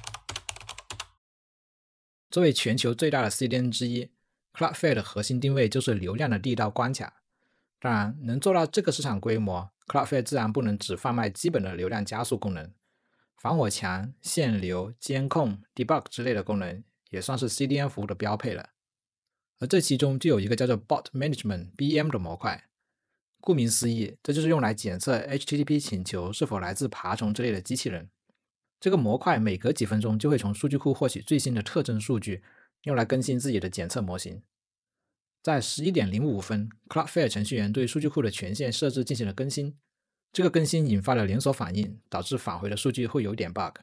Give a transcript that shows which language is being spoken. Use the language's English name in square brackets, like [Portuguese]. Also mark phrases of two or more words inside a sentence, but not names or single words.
[Chinese] 作為全球最大的 CDN 之一， Cloudflare 的核心定位就是流量的第一道關卡。當然，能做到這個市場規模， Cloudflare 自然不能只販賣基本的流量加速功能，防火牆、限流、監控、debug 之類的功能也算是 CDN 服務的標配了。而這其中就有一個叫做 [English] Bot Management [Chinese] （BM） 的模塊。顧名思義，這就是用來檢測 HTTP 請求是否來自爬蟲之類的機器人。這個模塊每隔幾分鐘就會從數據庫獲取最新的特徵數據，用來更新自己的檢測模型。在11:05分 ，Cloudflare 程序員對數據庫的權限設置進行了更新，這個更新引發了連鎖反應，導致返回的數據會有點 bug。